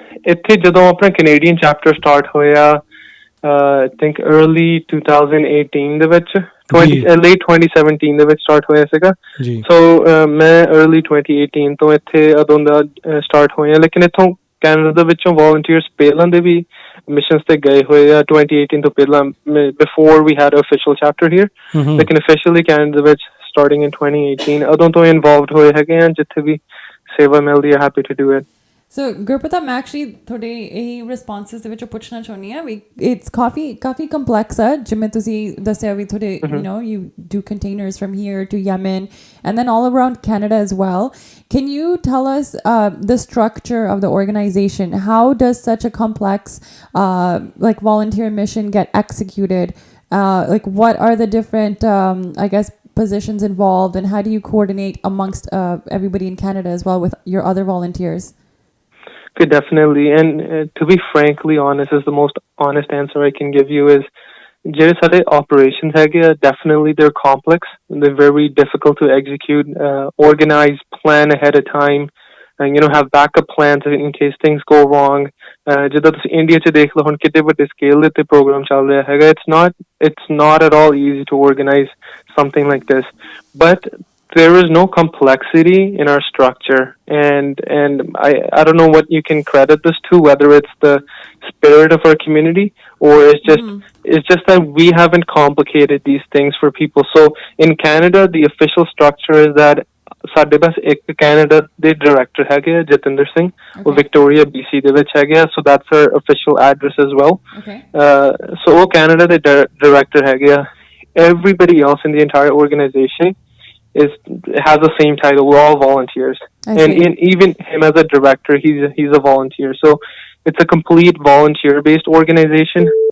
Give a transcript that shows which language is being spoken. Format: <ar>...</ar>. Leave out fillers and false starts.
<pa>ਇੱਥੇ ਜਦੋਂ ਆਪਣਾ ਕੈਨੇਡੀਅਨ ਚੈਪਟਰ ਸਟਾਰਟ ਹੋਇਆ I think early 2018 ਦੇ ਵਿੱਚ late 2017 ਦੇ ਵਿੱਚ ਸਟਾਰਟ ਹੋਇਆ ਸੀਗਾ ਸੋ ਮੈਂ early 2018 ਤੋਂ ਇੱਥੇ ਉਦੋਂ ਦਾ ਸਟਾਰਟ ਹੋਇਆ ਲੇਕਿਨ ਇੱਥੋਂ ਕੈਨੇਡਾ ਦੇ ਵਿੱਚੋਂ ਵੋਲੰਟੀਅਰਸ ਪਹਿਲਾਂ ਦੇ ਵੀ ਮਿਸ਼ਨਸ ਤੇ ਗਏ ਹੋਏ ਆ 2018 ਤੋਂ ਪਹਿਲਾਂ</pa> <en>before we had an official chapter here</en> <pa>ਲੇਕਿਨ officially ਕੈਨੇਡਾ ਦੇ ਵਿੱਚ starting in 2018 ਉਦੋਂ ਤੋਂ ਇਨਵੋਲਵਡ ਹੋਏ ਹੈਗੇ ਆ ਜਿੱਥੇ ਵੀ ਸੇਵਾ ਮਿਲਦੀ ਹੈ</pa> <en>happy to do it. So Gurpartap, मैं actually</en> <hi>थोड़े यही</hi> <en>responses</en> <pa>ਦੇ ਵਿੱਚੋਂ ਪੁੱਛਣਾ ਚਾਹੁੰਦੀ ਹਾਂ ਵੀ</pa> <en>it's ਕਾਫੀ complex ਹੈ</en> <pa>ਜਿਵੇਂ ਤੁਸੀਂ ਦੱਸਿਆ ਵੀ ਥੋੜੇ</pa> <en>you know you do containers from here to Yemen and then all around Canada as well. Can you tell us the structure of the organization? How does such a complex like volunteer mission get executed? Like what are the different I guess positions involved and how do you coordinate amongst everybody in Canada as well with your other volunteers? Okay, definitely. And to be frankly honest, is the most honest answer I can give you is</en> <pa>ਜਿਹੜੇ ਸਾਡੇ</pa> <en>operations ਹੈਗੇ ਆ definitely they're complex. They're very difficult to execute, organize, plan ahead of time, and you know have backup plans in case things go wrong.</en> <pa>ਜਿੱਦਾਂ ਤੁਸੀਂ India 'ਚ ਦੇਖ ਲਓ ਹੁਣ ਕਿਤੇ ਵੱਡੇ ਸਕੇਲ ਦੇ ਉੱਤੇ ਪ੍ਰੋਗਰਾਮ ਚੱਲ ਰਿਹਾ ਹੈਗਾ</pa> <en>it's not at all easy to organize something like this. But there is no complexity in our structure and I don't know what you can credit this to, whether it's the spirit of our community or it's just that we haven't complicated these things for people. So in Canada the official structure is that</en> <pa>ਸਾਡੇ ਪਾਸ ਇੱਕ Canada ਦੇ director ਹੈਗੇ ਆ ਜਤਿੰਦਰ ਸਿੰਘ ਉਹ Victoria BC ਦੇ ਵਿੱਚ ਹੈਗੇ ਆ</pa> <en>so that's our official address as well. So</en> <pa>ਉਹ ਕੈਨੇਡਾ ਦੇ ਡਾਇਰੈਕਟਰ ਹੈਗੇ ਆ</pa> <en>everybody else in the entire organization has the same title. We're all volunteers, and even him as a director, he's a volunteer. So it's a complete volunteer-based organization.</en>